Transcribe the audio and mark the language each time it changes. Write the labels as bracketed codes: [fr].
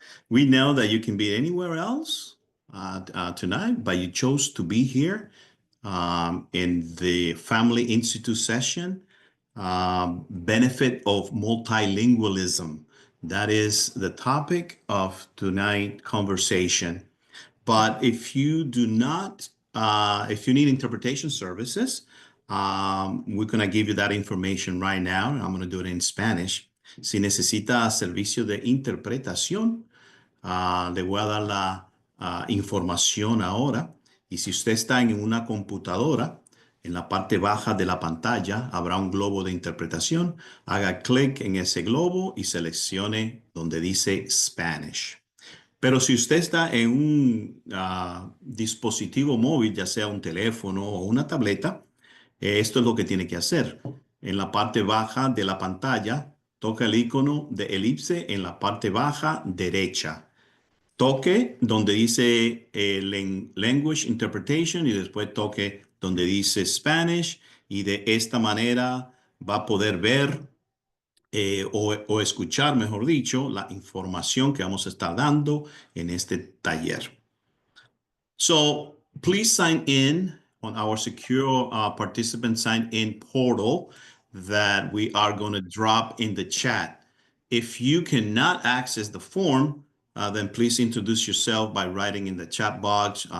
[en] We know that you can be anywhere else tonight, but you chose to be here in the Family Institute session, benefit of multilingualism. That is the topic of tonight's conversation. But if you do not, if you need interpretation services, we're going to give you that information right now. I'm going to do it in Spanish. [es] Si necesita servicio de interpretación, le voy a dar la información ahora. Y si usted está en una computadora, en la parte baja de la pantalla habrá un globo de interpretación. Haga clic en ese globo y seleccione donde dice Spanish. Pero si usted está en un dispositivo móvil, ya sea un teléfono o una tableta, esto es lo que tiene que hacer. En la parte baja de la pantalla, toca el icono de elipse en la parte baja derecha. Toque donde dice Language Interpretation y después toque donde dice Spanish y de esta manera va a poder ver o escuchar, mejor dicho, la información que vamos a estar dando en este taller. [en] So please sign in on our secure participant sign-in portal that we are going to drop in the chat. If you cannot access the form, then please introduce yourself by writing in the chat box.